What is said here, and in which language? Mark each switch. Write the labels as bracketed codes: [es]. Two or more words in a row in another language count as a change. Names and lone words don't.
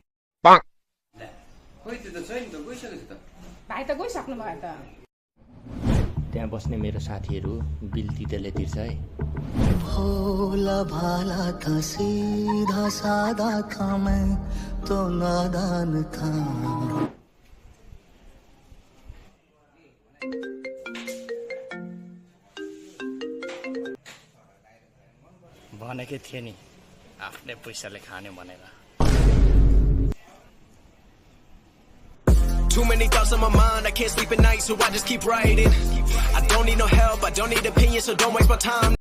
[ne] खोइ त्यो त छैन त गइसकेछ त भाइ त गइसक्नु भयो त त्यहाँ बस्ने मेरो साथीहरू बिल तितेले तिर्छ है [hi] भोला भाला था सीधा सादा था मैं तो नादान था [ne] भनेकै थिए नि आफ्नै पैसाले खाने भनेर [en] Too many thoughts on my mind, I can't sleep at night, so I just keep writing. I don't need no help, I don't need opinions, so don't waste my time.